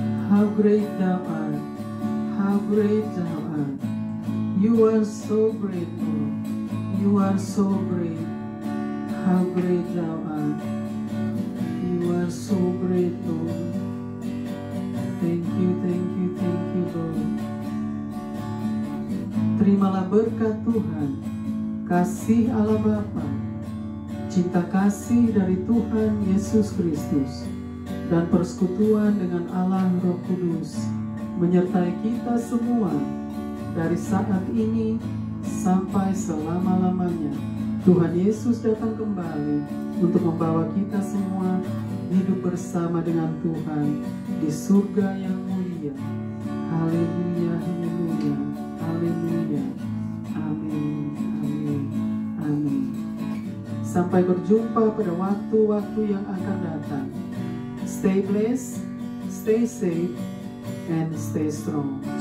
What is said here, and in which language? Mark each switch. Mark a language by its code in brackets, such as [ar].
[en] How great thou art, how great thou art. You are so great, Lord. You are so great. How great thou art. You are so great, Lord. Thank you, thank you, thank you, Lord. [id] Terimalah berkat Tuhan, kasih Allah Bapa, cinta kasih dari Tuhan Yesus Kristus, dan persekutuan dengan Allah Roh Kudus menyertai kita semua dari saat ini sampai selama-lamanya. Tuhan Yesus datang kembali untuk membawa kita semua hidup bersama dengan Tuhan di surga yang mulia. Haleluya, haleluya, haleluya. Amin, amin, amin. Sampai berjumpa pada waktu-waktu yang akan datang. [en] Stay blessed, stay safe, and stay strong.